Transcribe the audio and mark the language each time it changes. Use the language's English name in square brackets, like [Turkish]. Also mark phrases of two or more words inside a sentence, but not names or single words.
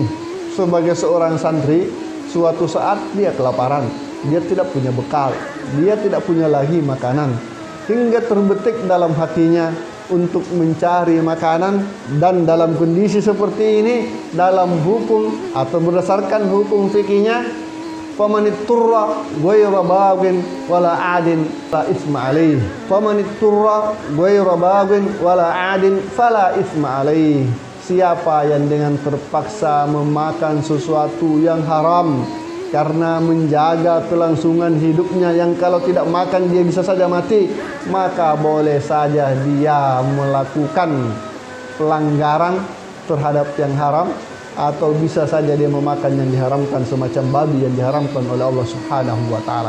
[Indonesian] Sebagai seorang santri, suatu saat dia kelaparan, dia tidak punya bekal, dia tidak punya lagi makanan, hingga terbetik dalam hatinya untuk mencari makanan. Dan dalam kondisi seperti ini, dalam hukum atau berdasarkan hukum fikihnya, [Arabic] فمن اضطر غير باغ ولا عاد لا إثم عليه. فمن اضطر غير باغ ولا عاد فلا إثم عليه. [Indonesian] Siapa yang dengan terpaksa memakan sesuatu yang haram karena menjaga kelangsungan hidupnya, yang kalau tidak makan dia bisa saja mati, maka boleh saja dia melakukan pelanggaran terhadap yang haram, atau bisa saja dia memakan yang diharamkan, semacam babi yang diharamkan oleh Allah [Arabic] سبحانه وتعالى.